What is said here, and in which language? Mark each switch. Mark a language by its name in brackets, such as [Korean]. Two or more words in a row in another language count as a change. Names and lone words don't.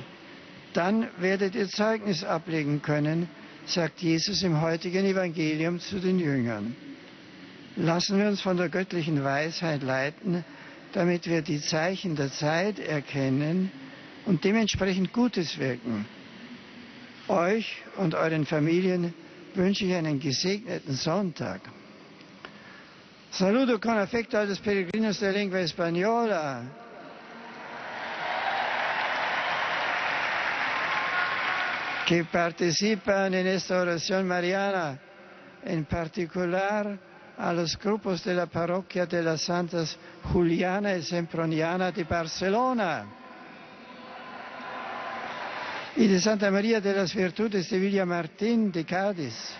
[German] Dann werdet ihr Zeugnis ablegen können, sagt Jesus im heutigen Evangelium zu den Jüngern. Lassen wir uns von der göttlichen Weisheit leiten, damit wir die Zeichen der Zeit erkennen und dementsprechend Gutes wirken. Euch und euren Familien wünsche ich einen gesegneten Sonntag. [Spanish] Saludo con afecto a los peregrinos de lengua española. Que participan en esta oración mariana, en particular a los grupos de la parroquia de las Santas Juliana y Semproniana de Barcelona y de Santa María de las Virtudes de Villamartín de Cádiz.